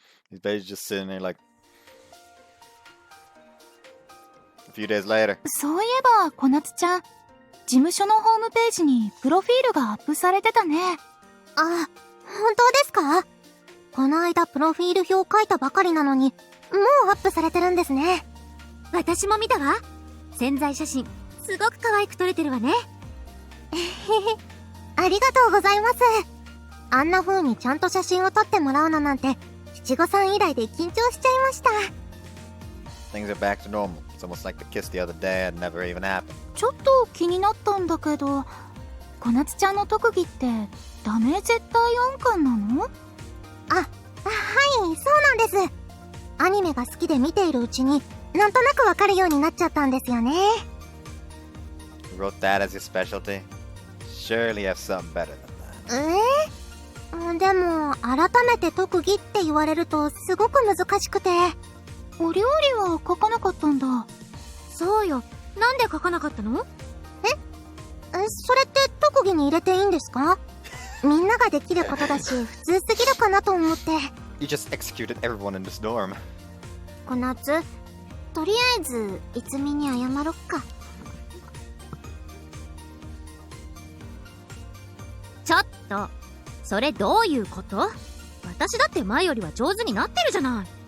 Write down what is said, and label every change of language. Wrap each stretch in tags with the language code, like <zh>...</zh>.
<en>He's basically just sitting there like a few days later.</en> <ja>そういえば、小夏ちゃん、事務所のホームページにプロフィールがアップされてたね。あ、本当ですか？この間プロフィール表書いたばかりなのに、もうアップされてるんですね。私も見たわ。宣材写真、すごく可愛く撮れてるわね。ありがとうございます。あんな風にちゃんと写真を撮ってもらうのなんて、七五三以来で緊張しちゃいました。</ja> <en>Things are back to normal. It's almost like the kiss the other day had never even happened.</en> <ja>ちょっと気になったんだけど、小夏ちゃんの特技ってダメ絶対音感なの？はい、そうなんです。アニメが好きで見ているうちに、なんとなくわかるようになっちゃったんですよね。</ja> <en>You wrote that as your specialty? Surely you have something better than that.</en> <ja>でも、改めて特技って言われるとすごく難しくて。お料理は書かなかったんだ。そうよ。なんで書かなかったの？それって特技に入れていいんですか？みんなができることだし、普通すぎるかなと思って。</ja> <en>You just executed everyone in this dorm.</en> <ja>小夏、とりあえず、いつみに謝ろっか。ちょっと、それどういうこと？私だって前よりは上手になってるじゃない。</ja>